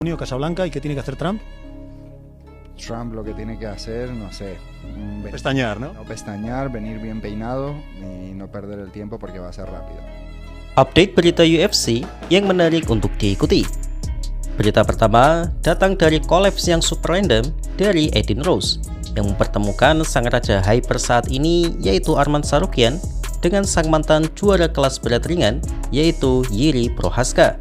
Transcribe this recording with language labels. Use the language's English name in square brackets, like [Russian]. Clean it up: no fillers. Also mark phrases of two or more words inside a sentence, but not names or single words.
[Spanish] Casablanca, ¿y qué tiene que hacer Trump? Trump lo que tiene que hacer, no sé, Pestañear, ¿no? no pestañear, venir bien peinado y no perder el tiempo porque va a ser rápido. [Indonesian] Update berita UFC yang menarik untuk diikuti. Berita pertama datang dari kolaps yang super random dari Edin Rose yang mempertemukan sang raja hyper saat ini, yaitu Arman Tsarukyan, dengan sang mantan juara kelas berat ringan, yaitu Jiri Prochazka.